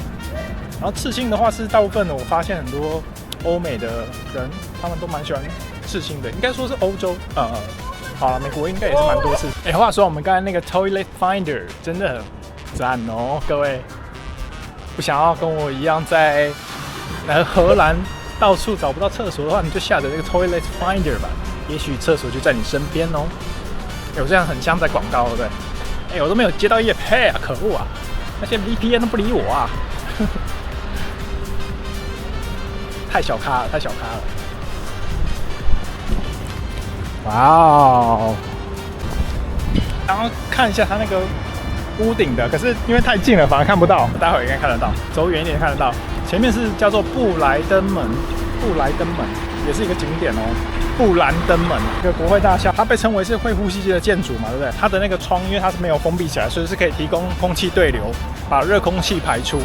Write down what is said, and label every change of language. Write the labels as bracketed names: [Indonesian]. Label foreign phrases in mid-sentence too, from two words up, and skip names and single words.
[Chinese] 然後刺青的話是大部分的，我發現很多歐美的人，他們都蠻喜歡刺青的，應該說是歐洲，好了，美國應該也是蠻多次。話說我們剛才那個 Toilet Finder 真的很讚哦，各位，不想要跟我一樣在荷蘭到處找不到廁所的話，你就下載這個 Toilet Finder 吧，也許廁所就在你身邊哦。我這樣很像在廣告，對不對？我都沒有接到業配啊，可惡啊！那些 VPN 都不理我啊，太小咖了，太小咖了。哇哦！然後看一下它那個屋頂的，可是因為太近了，反而看不到。待會兒應該看得到，走遠一點看得到。前面是叫做布萊登門，布萊登門也是一個景點哦。布蘭登門，一個國會大廈，它被稱為是會呼吸的建築嘛，對不對？它的那個窗，因為它是沒有封閉起來，所以是可以提供空氣對流，把熱空氣排出。